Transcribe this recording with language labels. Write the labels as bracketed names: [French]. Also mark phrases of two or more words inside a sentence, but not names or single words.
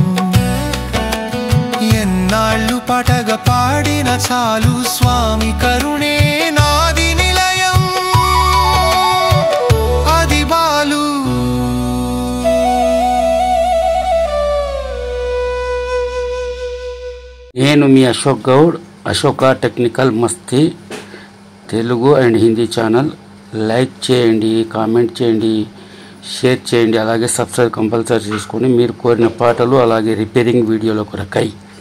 [Telugu] ఎన్నాళ్ళు పాటగ పాడిన చాలు స్వామి కరుణే నాది నిలయం ఆది బాలు నేను మీ అశోక్ గౌడ్ అశోక టెక్నికల్ మస్తీ [English] Telugu and Hindi channel [Telugu] లైక్ చేయండి కామెంట్ చేయండి షేర్ చేయండి అలాగే [English] subscribe compulsory [Telugu] చేసుకొని మీరు కోరిన పాటలు అలాగే రిపేరింగ్ వీడియోల కొరకై